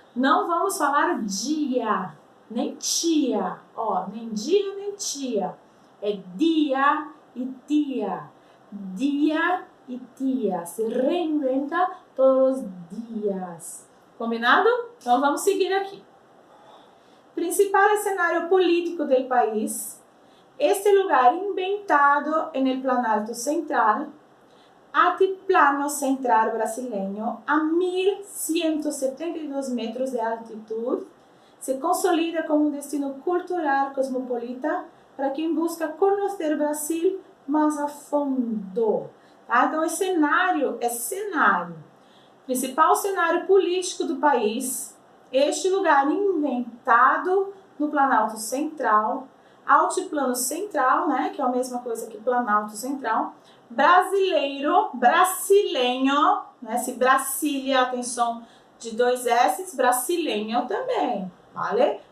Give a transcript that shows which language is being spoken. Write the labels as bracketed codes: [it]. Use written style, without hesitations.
[pt] Não vamos falar dia, nem tia. Ó, nem dia, nem tia. É dia e tia. Dia e tia. Se reinventa todos os dias. Combinado? Então vamos seguir aqui. [es] Principal escenario político del país. Este lugar inventado en el Planalto Central, altiplano central brasileño, a 1172 metros de altitud, [pt] se consolida como um destino cultural cosmopolita para quem busca conhecer o Brasil mais a fundo. Tá? Então, esse cenário é cenário. Principal cenário político do país, este lugar inventado no Planalto Central, Altiplano Central, né, que é a mesma coisa que Planalto Central, brasileiro, brasileño, né, se Brasília tem som de 2 S, brasileño também, vale?